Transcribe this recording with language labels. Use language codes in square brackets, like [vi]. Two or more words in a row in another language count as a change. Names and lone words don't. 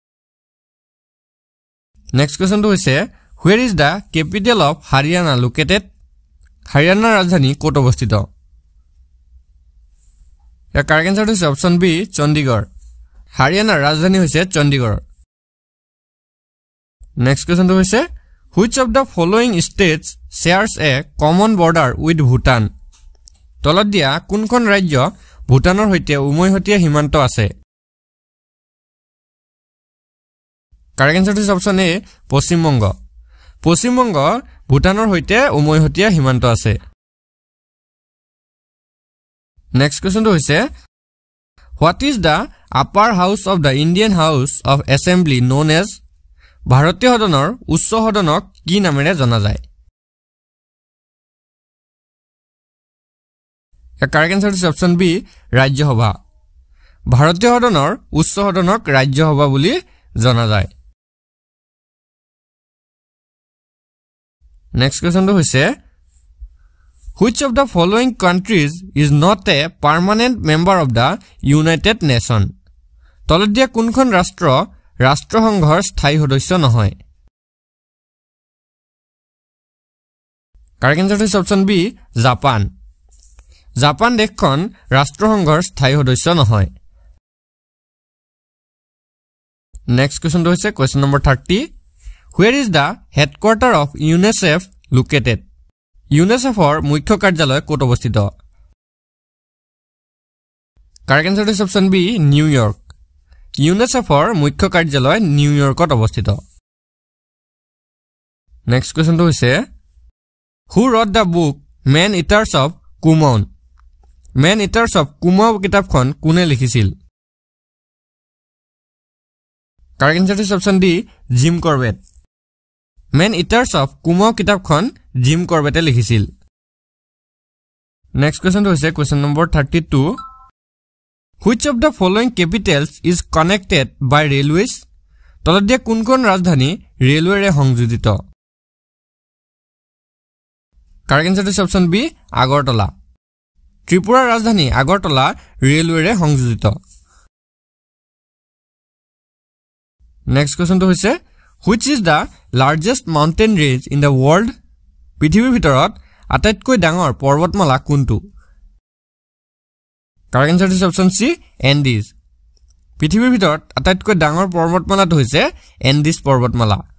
[en] next question হৈছে where is the capital of Haryana located [as] হাৰিয়ানাৰ ৰাজধানী ক'ত অৱস্থিত ইয়াৰ [en] correct answer is option B [as] চণ্ডীগড় হাৰিয়ানাৰ ৰাজধানী হৈছে চণ্ডীগড় [en] next question হৈছে which of the following states shares a common border with Bhutan [as] তলত দিয়া কোনখন ৰাজ্য ভূটানৰ সৈতে উমৈহতীয়া সীমান্ত আছে [en] correct answer is option A [as] পশ্চিমবংগ ভূটানৰ সৈতে উমৈহতীয়া সীমান্ত আছে [en] next question হৈছে what is the upper house of the Indian House of Assembly known as [as] ভাৰতীয় সদনৰ উচ্চ সদনক কি নামেৰে জনা যায় [en] correct answer is option B [as] ৰাজ্যসভা ভাৰতীয় সদনৰ উচ্চ সদনক ৰাজ্যসভা বুলি জনা যায় [en] next question হৈছে which of the following countries is not a permanent member of the United Nations [as] তলত দিয়া কোনখন ৰাষ্ট্ৰসংঘৰ স্থায়ী সদস্য নহয় [en] correct answer is option B [as] জাপান দেশখন ৰাষ্ট্ৰসংঘৰ স্থায়ী সদস্য নহয় [en] next question হৈছে question number 30 where is the headquarter of UNICEF located [as] UNICEFৰ মুখ্য কাৰ্যালয় ক'ত অৱস্থিত [en] correct answer is option B New York [as] ইউনিচেফৰ মুখ্য কাৰ্যালয় নিউয়ৰ্কত অৱস্থিত [en] next question [as] হৈছে [en] Who wrote the book Man Eaters of Kumaon [as] Man Eaters of Kumaon কিতাপখন কোনে লিখিছিল [en] correct answer is option D Jim Corbett [as] Man Eaters of Kumaon কিতাপখন জিম কৰবেটে লিখিছিল [en] next question হৈছে question number 32 Which of the following capitals is connected by railways [as] তলত দিয়া কোনখন ৰাজধানী ৰেলৱেৰে সংযোজিত [en] correct answer is option B Agartala [as] ত্ৰিপুৰাৰ ৰাজধানী আগৰতলা ৰেলৱেৰে সংযোজিত [en] next question হৈছে Which is the largest mountain range in the world [as] পৃথিৱীৰ ভিতৰত আটাইতকৈ ডাঙৰ পৰ্বতমালা কোনটো [en] correct answer is option C Andes [as] পৃথিৱীৰ ভিতৰত আটাইতকৈ ডাঙৰ পৰ্বতমালাটো হৈছে এন্ডিজ পৰ্বতমালা